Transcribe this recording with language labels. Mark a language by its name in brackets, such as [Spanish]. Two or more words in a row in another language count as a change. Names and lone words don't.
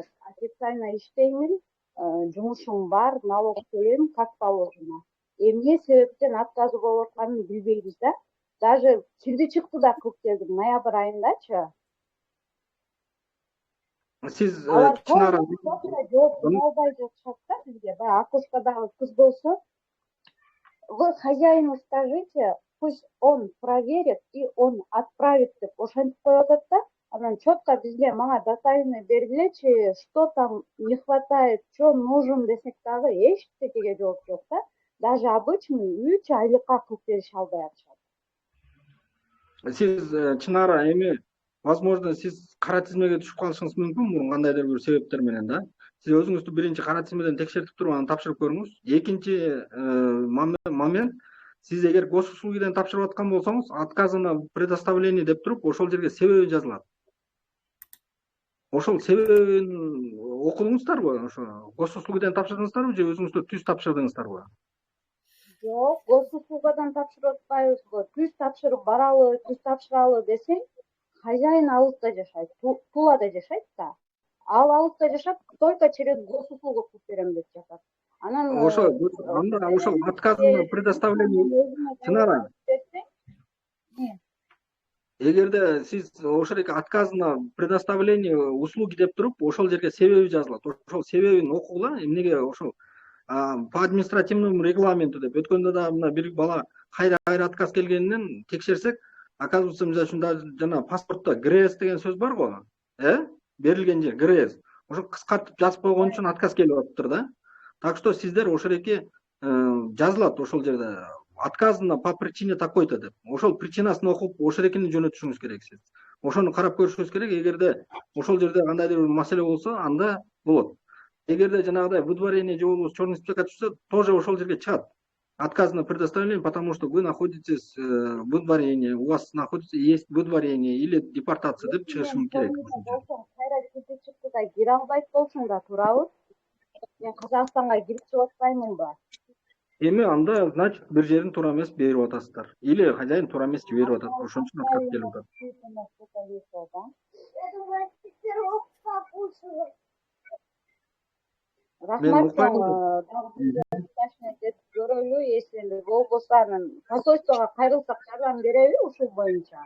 [Kyrgyz] Официально иштеймин, жумушум бар, налог төлөйм, [Russian] как положено. [Kyrgyz] Эмне себептен отказы болуп атканын билбейбиз да. Даже кирди чыкты да кылып келдим ноябрь айындачы. Сиз Алар Чынара жооп бере албай жатышат да бизге. Баягы окушкадагы кыз болсо, [Russian] вы хозяину скажите, пусть он проверит и он отправит [Kyrgyz] деп ошентип коюп атат да. Анан четко бизге мага детально бергилечи, [Russian] что там не хватает, что нужен [Kyrgyz] десек дагы эч нерсеге жооп жок да. [Russian] Даже обычный [Kyrgyz] 3 айлыкка кылып берише албай атышат. Сиз Чынара эми возможно сиз кара тизмеге түшүп калышыңыз мүмкүн, мурун кандайдыр бир себептер менен да. Сиз өзүңүздү биринчи кара тизмеден текшертип туруп анан тапшырып көрүңүз. Экинчи момент, сиз эгер госуслугиден тапшырып аткан болсоңуз, [Russian] отказа на предоставление [Kyrgyz] деп туруп, ошол жерге себеби жазылат. Ошол себебин окудуңуздарбы? Ошо госуслугиден тапшырдыңыздарбы же өзүңүздөр түз тапшырдыңыздарбы? Жок, госуслугадан тапшырып атпайбызбы. Түз тапшырып баралы, түз тапшыралы десең, хозяин алыста жашайт, Тулада жашайт да. Ал алыста жашап, [Russian] только через госуслугу [Kyrgyz] кылып берем деп жатат. Анан ошол [Russian] отказ на предоставление [Kyrgyz] Чынара. Эгерде сиз ошол [Russian] отказ на предоставление услуги [Kyrgyz] деп туруп, ошол жерге себеби жазылат. Ошол себебин окугула, эмнеге ошол [Russian] по административному регламенту [Kyrgyz] деп өткөндө да мына бир бала кайра отказ келгенинен текшерсек, оказывается, мисалы үчүн жана паспортто ГРС деген сөз бар го, берилген жер ГРС. Ошо кыскартып жазып койгон үчүн отказ келип атыптыр да. [Russian] Так что [Kyrgyz] сиздер ошол жазылат ошол жерде [Russian] отказано по причине такой-то [Kyrgyz] деп. Ошол причинасын окуп, ошол жөнөтүшүңүз керек сиз. Ошону карап көрүшүңүз керек. Эгерде ошол жерде кандайдыр бир маселе болсо, анда болот. Эгерде жанагыдай выдворение же болбосо черный списокко түшсө, тоже ошол жерге чыгат. Отказ на предоставление, потому что вы находитесь в выдворении, у вас есть выдворение или депортация деп чыгышым керек. Кайра кирди чыкты да кире албайт болсуң да турабы? Мен Казакстанга кирип чыгып атпаймынбы? Эми анда, значит, бир жерин туура эмес берип атасыздар. Или хозяин туура эмес жиберип атат. Ошон үчүн отказ келип атат. Рахмат, көрөлү, если болбосо анан посольствого кайрылсак жардам береби ушул боюнча?